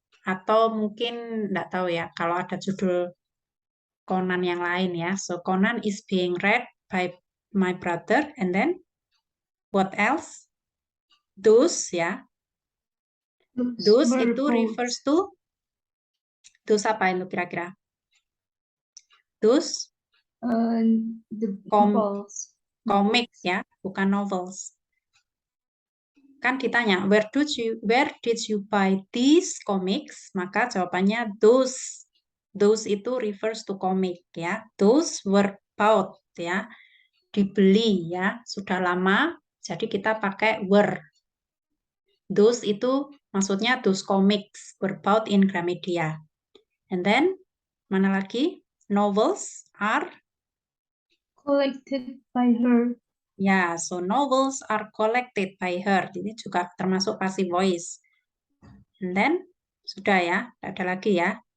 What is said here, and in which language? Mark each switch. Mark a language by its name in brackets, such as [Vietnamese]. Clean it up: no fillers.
[Indonesian] Atau mungkin nggak tahu ya kalau ada judul Conan yang lain ya. [English] So Conan is being read by my brother, and then what else? Those ya. Those itu refers to those [Indonesian] apa itu kira-kira? [English] Those the balls. [Indonesian] Comics ya, bukan novels. Kan ditanya, [English] where did you buy these comics? [Indonesian] Maka jawabannya [English] those. Those itu refers to comic ya. Those were bought ya. [Indonesian] Dibeli ya. Sudah lama, jadi kita pakai were. [English] Those [Indonesian] itu maksudnya [English] those comics were bought in Gramedia. And then, [Indonesian] mana lagi? [English] Novels are? Collected by her. Ya, so novels are collected by her. [Indonesian] Ini juga termasuk passive voice. [English] And then, [Indonesian] sudah ya, tidak ada lagi ya.